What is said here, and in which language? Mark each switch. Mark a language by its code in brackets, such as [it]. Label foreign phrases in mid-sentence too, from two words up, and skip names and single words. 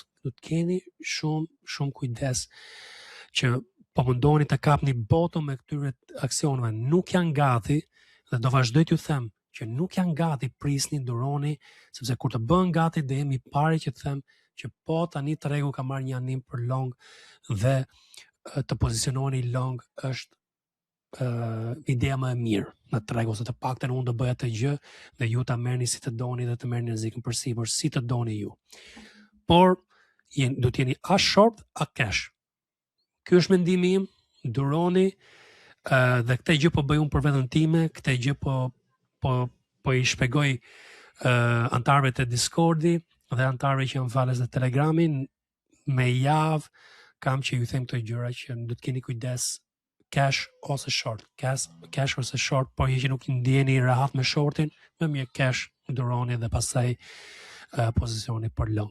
[sq] Do të keni shumë kujdes që po mundoni të kapni bottom me këtyre aksioneve, nuk janë gati dhe do vazhdoj t'ju them që nuk janë gati, prisni, duroni, sepse kur të bëhen gati dhe jemi pari që të them që po tani tregu ka marrë një anim për long dhe të poziciononi long është ideja më e mirë në tregu, ose të paktën unë do bëja të gjë dhe ju ta merrni si të doni dhe të merrni rrezikun përsipër si të doni ju. Por do t'jeni a short a cash. Ky është mendimi im, duroni dhe këtë gjë po bëj unë për veten time, këtë gjë po i shpjegoj antarëve të Discordi dhe antarëve që janë valës dhe Telegramin. Me javë kam që ju them këto gjëra që do të keni kujdes cash ose short, cash ose short, por që nuk ndjeni rahat me shortin, më mirë cash duroni dhe pastaj pozicioni për long.